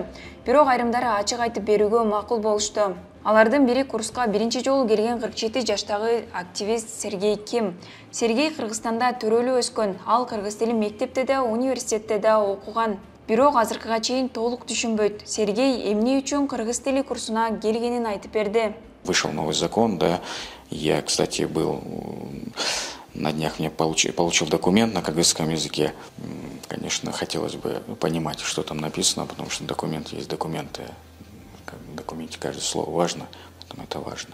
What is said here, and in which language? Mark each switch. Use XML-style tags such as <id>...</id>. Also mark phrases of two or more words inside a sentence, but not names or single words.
<ky>Бирок айрымдары ачык айтып берүүгө макул болушту. Алардын бири курска биринчи жолу келген 47 жаштагы активист Сергей Ким. Сергей Кыргызстанда төрөлүп өскөн. Ал кыргыз тилин мектепте да, университетте да окуган. Бирок азыркыга чейин толук түшүнбөйт. Сергей эмне үчүн кыргыз тили курсуна келгенин айтып берди.</ky> <ru>Вышел новый закон, да. Я, кстати, был на днях, мне получил документ на кыргызском языке. Конечно, хотелось бы понимать, что там написано, потому что документ есть документы. В документе каждое слово важно, поэтому это важно.</ru>